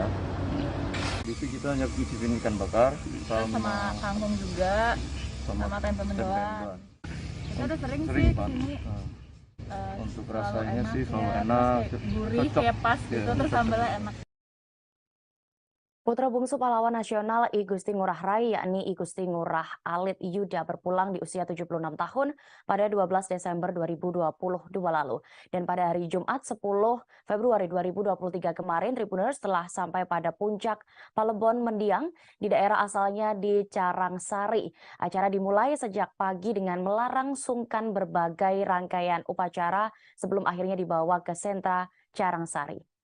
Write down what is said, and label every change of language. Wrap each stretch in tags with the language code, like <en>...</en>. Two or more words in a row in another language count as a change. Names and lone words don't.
<id>Itu kita hanya nyicipin ikan bakar sama kangkung juga, sama tempe mendoan. Kita udah sering sih Pak. kesini. Untuk Selalu rasanya enak sih ya, selalu terus enak, kayak gurih, cocok. kayak pas Ya, gitu, terus cocok. sambalnya enak. Putra bungsu pahlawan nasional I Gusti Ngurah Rai yakni I Gusti Ngurah Alit Yuda berpulang di usia 76 tahun pada 12 Desember 2022 lalu. Dan pada hari Jumat 10 Februari 2023 kemarin, Tribuners telah sampai pada puncak Palebon Mendiang di daerah asalnya di Carangsari. Acara dimulai sejak pagi dengan melarang sungkan berbagai rangkaian upacara sebelum akhirnya dibawa ke sentra Carangsari.</id>